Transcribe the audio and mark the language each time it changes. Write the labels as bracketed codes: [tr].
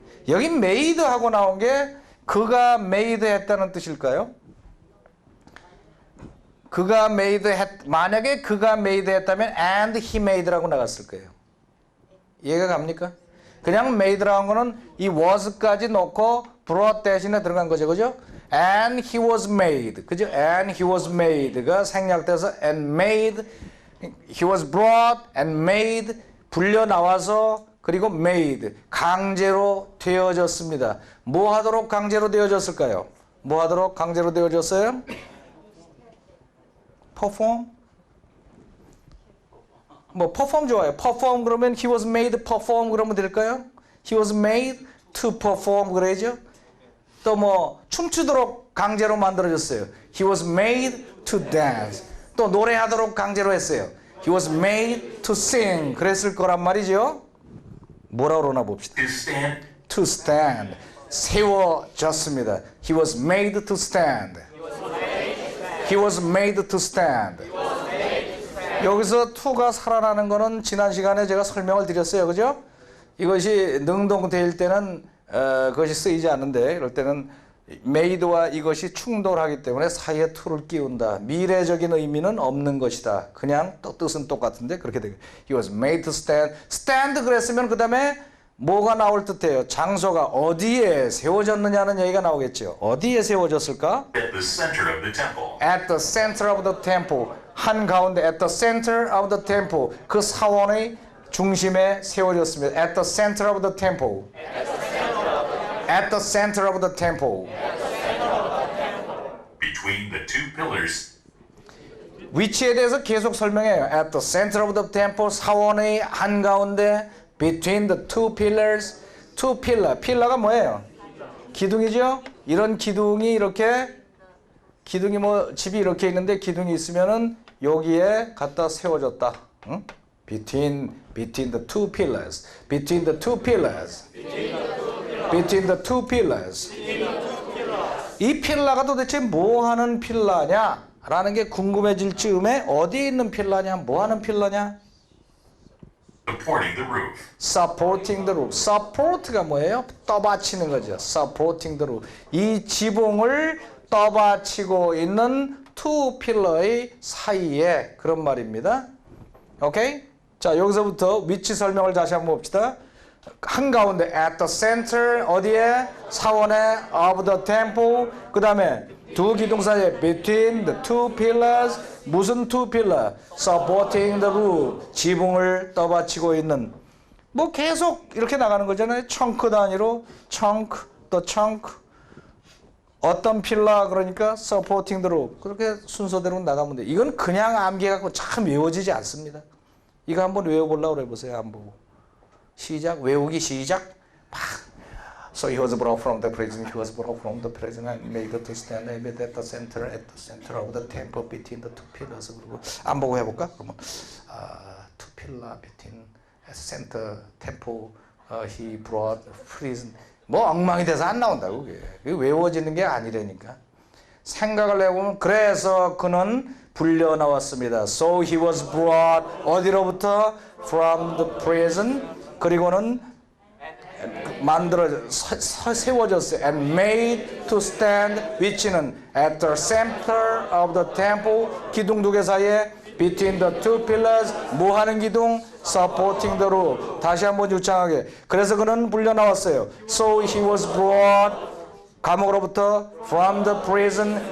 [ko] 여기 made 하고 나온 게 그가 made 했다는 뜻일까요? 그가 made 만약에 그가 made 했다면 [en] and he made [ko] 라고 나갔을 거예요. 이해가 갑니까? 그냥 made라는 거는 이 was까지 넣고 brought 대신에 들어간 거죠. 그죠? [en] and he was made. 그죠? and he was made가 [ko] 생략돼서 [en] and made, he was brought and made, [ko] 불려 나와서 그리고 [en] made, [ko] 강제로 되어졌습니다. 뭐 하도록 강제로 되어졌을까요? 뭐 하도록 강제로 되어졌어요? [en] perform? [ko] 뭐 perform 좋아요. [en] perform 그러면 he was made perform [ko] 그러면 될까요? [en] he was made to perform [ko] 그래야죠. 또 뭐 춤추도록 강제로 만들어졌어요. [en] he was made to dance. [ko] 또 노래하도록 강제로 했어요. [en] he was made to sing. [ko] 그랬을 거란 말이죠. 뭐라 그러나 봅시다. [en] to stand. to stand. [ko] 세워졌습니다. [en] he was made to stand. he was made to stand. [ko] 여기서 to가 살아나는 거는 지난 시간에 제가 설명을 드렸어요. 그죠? 이것이 능동태일 때는 그것이 쓰이지 않는데 이럴 때는 made와 이것이 충돌하기 때문에 사이에 to를 끼운다. 미래적인 의미는 없는 것이다. 그냥 또 뜻은 똑같은데 그렇게 되고 [en] he was made to stand. [ko] stand 그랬으면 그 다음에 뭐가 나올 듯해요? 장소가 어디에 세워졌느냐는 얘기가 나오겠죠. 어디에 세워졌을까? [en] At the center of the temple. At the center of the temple. [ko] 한가운데 [en] at the center of the temple. [ko] 그 사원의 중심에 세워졌습니다. [en] At the center of the temple. At the center of the temple. Between the two pillars. [ko] 위치에 대해서 계속 설명해요. [en] At the center of the temple. [ko] 사원의 한가운데 [en] between the two pillars. two pillar. [ko] 필러가 뭐예요? 기둥이죠? 이런 기둥이 이렇게 기둥이 뭐 집이 이렇게 있는데 기둥이 있으면은 여기에 갖다 세워졌다. 응? [en] between the two pillars. between the two pillars. between the two pillars. [ko] 이 필라가 도대체 뭐 하는 필라냐? 라는 게 궁금해질 즈음에 어디에 있는 필라냐? 뭐 하는 필라냐? [en] Supporting the roof. supporting the roof. [ko] support가 뭐예요? 떠받치는 거죠. [en] supporting the roof. [ko] 이 지붕을 떠받치고 있는 two pillar의 사이에 그런 말입니다. 오케이? 자, 여기서부터 위치 설명을 다시 한번 봅시다. 한가운데 [en] at the center [ko] 어디에? 사원에 [en] of the temple. [ko] 그 다음에 두 기둥 사이에 [en] between the two pillars. [ko] 무슨 two pillar? [en] supporting the roof. [ko] 지붕을 떠받치고 있는. 뭐 계속 이렇게 나가는 거잖아요. chunk 단위로 chunk 또 chunk. 어떤 필라 그러니까 supporting the roof. 그렇게 순서대로 나가면 돼. 이건 그냥 암기해갖고 참 외워지지 않습니다. 이거 한번 외워보려고 해보세요. 안 보고. 시작. 외우기 시작. 막. [en] So he was brought from the prison. He was brought from the prison and made to stand at the center of the temple between the two pillars. [ko] 그리고 안 보고 해볼까? 그러면 [en] two pillar between center temple. He brought prison. [ko] 뭐 엉망이 돼서 안 나온다고 그게. 그게 외워지는 게 아니라니까. 생각을 해보면 그래서 그는 불려 나왔습니다. [en] So he was brought [ko] 어디로부터? [en] From the prison. [ko] 그리고는 세워졌어요. [en] And made to stand. [ko] 위치는 [en] at the center of the temple. [ko] 기둥 두 개 사이에 [en] between the two pillars. [ko] 뭐 하는 기둥? [en] supporting the roof. [ko] 다시 한번 유창하게. 그래서 그는 불려 나왔어요. [en] So he was brought. [ko] 감옥으로부터 [en] from the prison.